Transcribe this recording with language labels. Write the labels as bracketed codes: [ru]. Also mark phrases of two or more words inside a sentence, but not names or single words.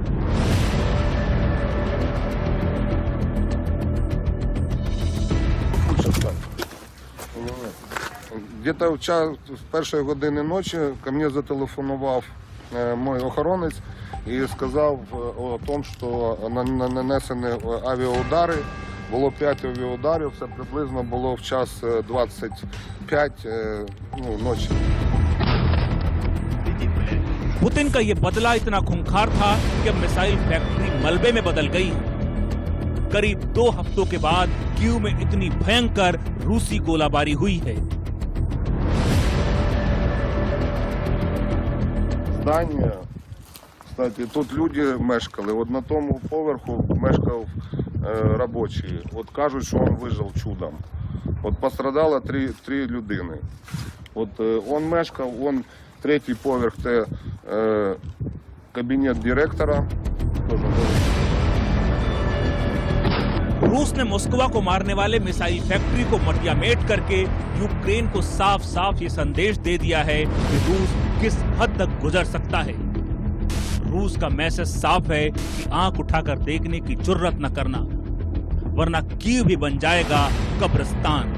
[uk] Где-то в першої години ночі [ru] ко мне [uk] зателефонував мой охоронець і сказав [ru] о том, [uk] що нанесені авіаудари. Було 5 авіаударів, це приблизно було в час 25 ночі. [hi] पुतिन का ये बदला इतना खूंखार था कि अब [en] missile factory [hi] मलबे में बदल गई। करीब 2 हफ्तों के बाद कीव में इतनी भयंकर रूसी गोलाबारी हुई है। [uk] Здання, кстати, тут люди мешкали. От на тому поверху мешкав робочий. От кажуть, що він вижив чудом. От пострадало 3 людини. От він мешкав, он третій поверх, це кабінет директора. [hi] रूस ने मॉस्को को मारने वाले [en] missile factory [hi] को मटियामेट करके यूक्रेन को साफ साफ ये संदेश दे दिया है कि रूस किस हद तक गुजर सकता है। रूस का मैसेज साफ है कि आंख उठाकर देखने की जुर्रत न करना, वरना कीव भी बन जाएगा कब्रिस्तान।